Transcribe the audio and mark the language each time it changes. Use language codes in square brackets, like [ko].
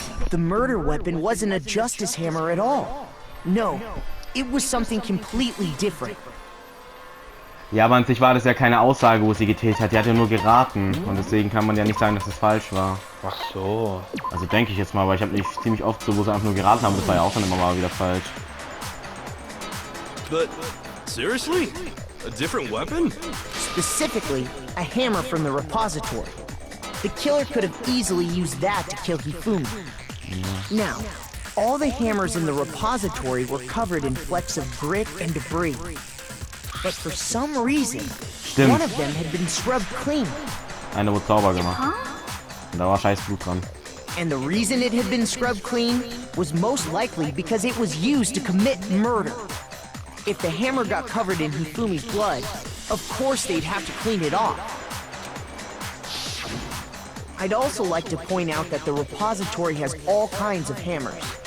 [en] The murder weapon wasn't a justice hammer at all. No, it was something completely different. [de] Ja, aber an sich war das ja keine Aussage, wo sie getätigt hat. Die hat ja nur geraten. Und deswegen kann man ja nicht sagen, dass es falsch war. Ach so. Also denke ich jetzt mal, weil ich habe nicht ziemlich oft so, wo sie einfach nur geraten haben. Das war ja auch dann immer mal wieder falsch. [en] But, seriously? A different weapon? Specifically, a hammer from the repository. The killer could have easily used that to kill Hifumi. Now, all the hammers in the repository were covered in flecks of grit and debris. But for some reason, [de] Stimmt. [en] one of them had been scrubbed clean. [de] Eine wurde sauber gemacht. Und da war scheiß Blut dran. [en] And the reason it had been scrubbed clean was most likely because it was used to commit murder. If the hammer got covered in Hifumi's blood, of course they'd have to clean it off. I'd also like to point out that the repository has all kinds of hammers.